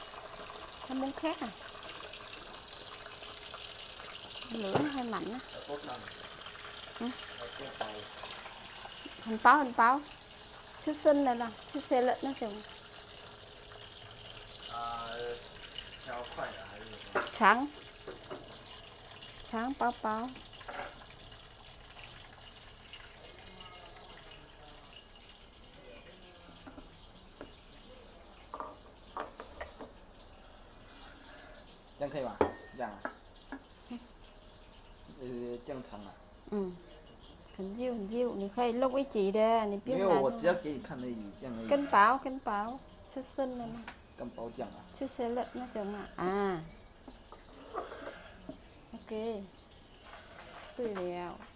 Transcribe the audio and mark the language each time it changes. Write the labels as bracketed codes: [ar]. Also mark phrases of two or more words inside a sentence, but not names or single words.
[vi] Nó muốn khét à. Lửa nó hơi mạnh á. Hành báo. Chứ sinh này nè, chứ xe lợn nó chừng. Trắng báo. [zh] 这样可以吧？这样啊？这样长啊？很nhiều,你可以录一集的，你不用拿出来。没有，我只要给你看而已，这样而已。根包，吃生的嘛。跟包酱啊？吃 [vi] xe lợn [zh] 那种啊。OK。 [vi] tươi đều.